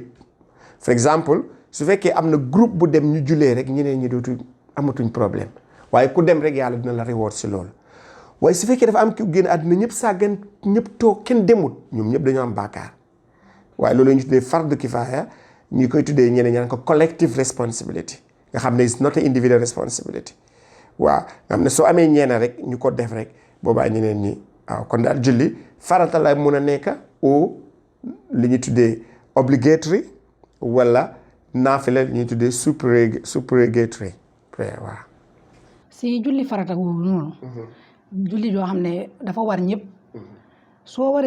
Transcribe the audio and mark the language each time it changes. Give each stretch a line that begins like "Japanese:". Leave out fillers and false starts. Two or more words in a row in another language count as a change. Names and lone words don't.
Wolof: for exemple su fekkee am na groupe bu dem ñu jullee rek ñeneen ñi dootu amatuñ problème waaye ku dem rek yàlla dina la reward si loolu waaye su fekkee dafa am ki génn àddina ñëpp sàggan ñëpp toog kenn demut ñoom ñëpp dañoo am baakaar waaye loolu la ñu tuddee
Arabic: فرض كفاية
Wolof: ñu koy tuddee ñeneen ñaan ko
English: collective responsibility
Wolof: nga xam ne
English: is not a individual responsibility
Wolof: waaw nga xam ne soo amee ñeena rek ñu ko def rek boobaa ñeneen ñi waaw kon daal julli farata la mun a nekk ou li ñu tuddee obligatory wala naafila li ñuy tuddee
English: supererogatory prayer
Wolof: waaw. si julli farata googu noonu. julli joo xam ne dafa war ñëpp.